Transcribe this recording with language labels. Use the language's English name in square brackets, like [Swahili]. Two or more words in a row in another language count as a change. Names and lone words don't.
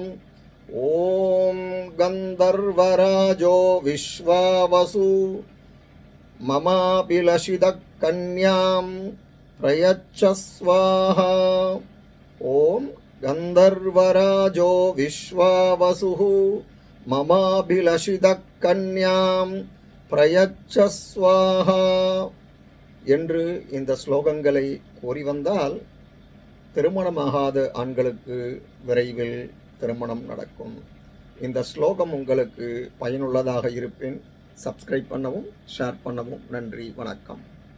[Sanskrit] ॐ गन्धर्वराजो विश्वावसु ममाभिलषितः कन्यां प्रयच्छ स्वाहा। ओम गंधर्वराजो विश्वावसुः ममाभिलषितः कन्यां प्रयच्छ स्वाहा [Tamil] என்று இந்த ஸ்லோகங்களை கூறி வந்தால் திருமணமாகாத ஆண்களுக்கு விரைவில் திருமணம் நடக்கும். இந்த ஸ்லோகம் உங்களுக்கு பயனுள்ளதாக இருப்பின் சப்ஸ்கிரைப் பண்ணவும் ஷேர் பண்ணவும். நன்றி, வணக்கம்.